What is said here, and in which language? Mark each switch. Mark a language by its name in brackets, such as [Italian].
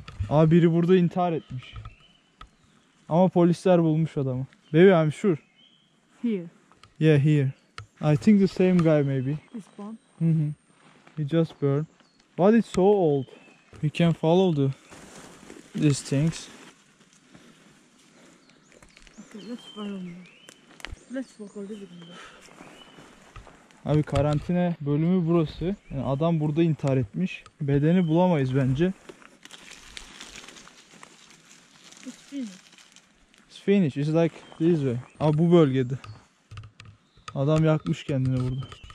[Turkish] Abi biri burada intihar etmiş. Ama polisler bulmuş adamı. [English] Baby, I'm sure. Here. Yeah, here. I think the same guy maybe. This one. He just burned. But it's so old. We can follow these things. Okay, let's follow me. Let's walk a little bit more. [Turkish] Abi karantina bölümü burası. Yani adam burada intihar etmiş. Bedeni bulamayız bence. [English] It's finished. It's finished. It's like this way. [Turkish] Abi bu bölgede. Adam yakmış kendini burada.